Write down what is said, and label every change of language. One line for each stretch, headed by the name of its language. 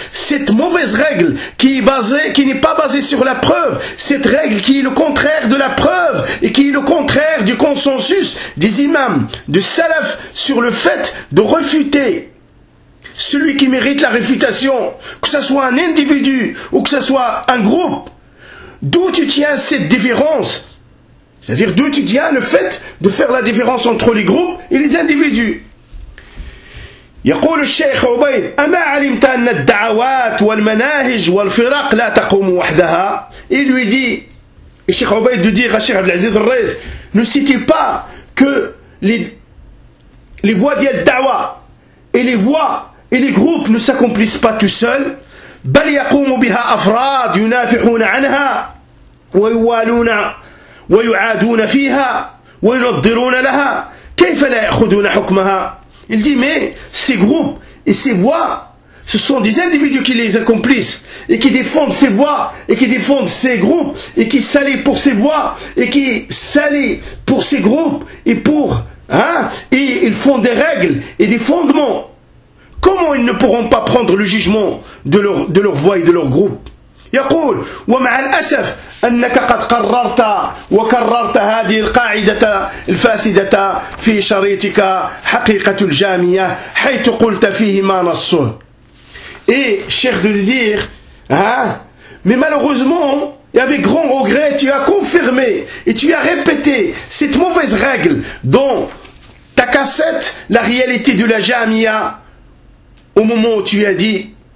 French: Cette mauvaise règle qui n'est pas basée sur la preuve, cette règle qui est le contraire de la preuve et qui est le contraire du consensus des imams, du salaf, sur le fait de refuter celui qui mérite la réfutation, que ce soit un individu ou que ce soit un groupe. D'où tu tiens cette différence? C'est-à-dire d'où tu tiens le fait de faire la différence entre les groupes et les individus.
Arabic: يقول الشيخ عبيد أما علمت أن الدعوات والمناهج والفرق لا تقوم وحدها.
French: Il lui dit, الشيخ عبيد lui dit à الشيخ عبد العزيز الرئيس, ne sait-il pas que les voies de la da'wa et les voies et les groupes ne s'accomplissent pas tout seuls.
Arabic: بل يقوم بها أفراد ينافحون عنها ويوالون ويعادون فيها وينظرون لها كيف لا يأخذون حكمها
French: Il dit, mais ces groupes et ces voix ce sont des individus qui les accomplissent et qui défendent ces voies et qui défendent ces groupes et qui s'allient pour ces voies et qui s'allient pour ces groupes et pour hein, et ils font des règles et des fondements. Comment ils ne pourront pas prendre le jugement de leur voie et de leur groupe?
Arabic: يقول ومع الأسف أنك قد قررت وكررت هذه القاعدة الفاسدة في شريطك حقيقة الجامية حيث قلت فيه ما نصه.
French: Et cher de le dire, hein, mais malheureusement et avec grand regret, tu as confirmé et tu as répété cette mauvaise règle dans ta cassette, la réalité de la Jamia, au moment où tu as dit